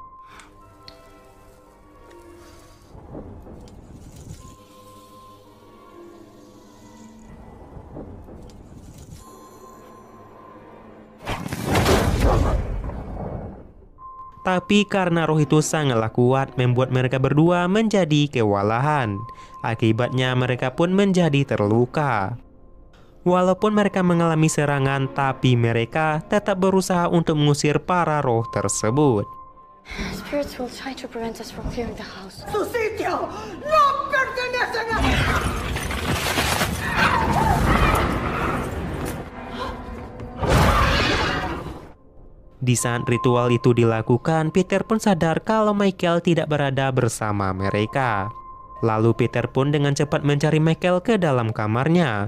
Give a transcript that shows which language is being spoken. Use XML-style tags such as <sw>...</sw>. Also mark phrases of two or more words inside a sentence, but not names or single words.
<id>Tapi karena roh itu sangatlah kuat, membuat mereka berdua menjadi kewalahan. Akibatnya mereka pun menjadi terluka. Walaupun mereka mengalami serangan, tapi mereka tetap berusaha untuk mengusir para roh tersebut.</id> <en>Spirits will try to prevent us from clearing the house.</en> <es>¡Su sitio no pertenece a nadie!</es> <id>Di saat ritual itu dilakukan, Peter pun sadar kalau Michael tidak berada bersama mereka. Lalu Peter pun dengan cepat mencari Michael ke dalam kamarnya.</id>